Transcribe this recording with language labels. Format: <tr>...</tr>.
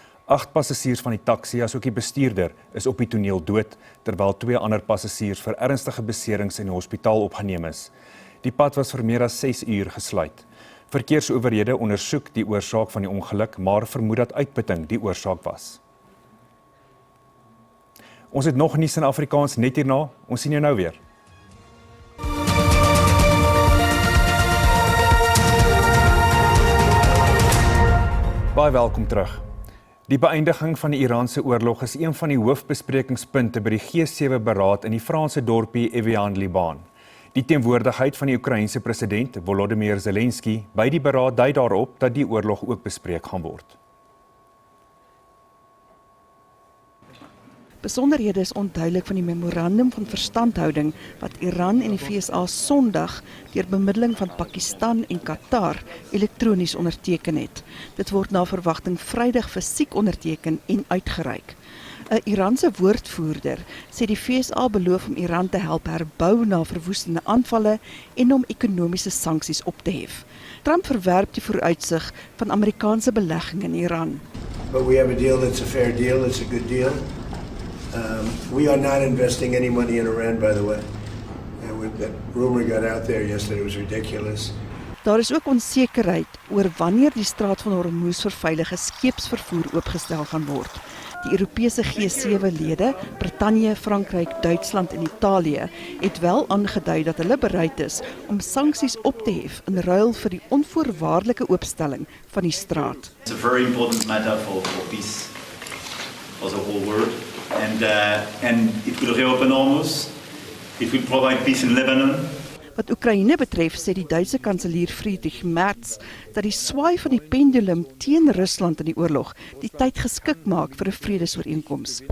<af>8 passasiers van die taxi asook die bestuurder is op die toneel dood, terwyl 2 ander passasiers vir ernstige beserings in die hospitaal opgeneem is. Die pad was vir meer as 6 uur gesluit. Verkeersowerhede ondersoek die oorsaak van die ongeluk, maar vermoed dat uitputting die oorsaak was. Ons het nog nuus in Afrikaans net hierna. Ons sien jou nou weer. Baie welkom terug. Die beëindiging van die Iraanse oorlog is een van die hoofbesprekingspunte by die G7-beraad in die Franse dorpie Evian, Liban. Die teenwoordigheid van die Oekraïense president Volodymyr Zelensky by die beraad dui daarop dat die oorlog ook bespreek gaan word. Besonderhede is onduidelik van die memorandum van verstandhouding wat Iran en die VSA Sondag deur bemiddeling van Pakistan en Qatar elektronies onderteken het. Dit word na verwagting Vrydag fisiek onderteken en uitgereik. 'n Iranse woordvoerder sê die VSA beloof om Iran te help herbou na verwoestende aanvalle en om ekonomiese sanksies op te hef. Trump verwerp die vooruitsig van Amerikaanse belegging in Iran.</af> <en>But we have a deal that's a fair deal, it's a good deal. We are not investing any money in Iran, by the way. That rumor got out there yesterday, it was ridiculous.</en> <af>Daar is ook onsekerheid oor wanneer die straat van Hormuz vir veilige skeepsvervoer oopgestel gaan word. Die Europese G7-lede, Brittanje, Frankryk, Duitsland en Italië, het wel aangedui dat hulle bereid is om sanksies op te hef in ruil vir die onvoorwaardelike oopstelling van die straat.</af> <en>It's a very important matter for peace, for the whole world, and it will reopen Hormuz. It will provide peace in Lebanon.</en> <af>Wat Oekraïne betref, sê die Duitse kanselier Friedrich Merz dat die swaai van die pendulum teen Rusland in die oorlog die tyd geskik maak vir 'n vredesooreenkoms.</af>